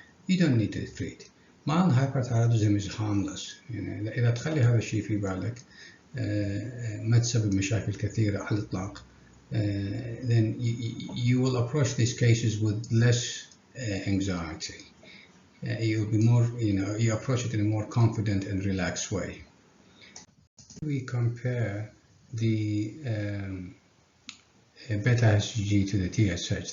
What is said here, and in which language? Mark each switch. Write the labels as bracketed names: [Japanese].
[English] You don't need to treat. Mild hyperthyroidism is harmless. [Arabic] يعني إذا تخلي هذا الشيء في بالك ما تسبب مشاكل كثيرة على الإطلاق. [English] Then you will approach these cases with less anxiety. You'll be more, you approach it in a more confident and relaxed way. We compare the beta HCG to the TSH.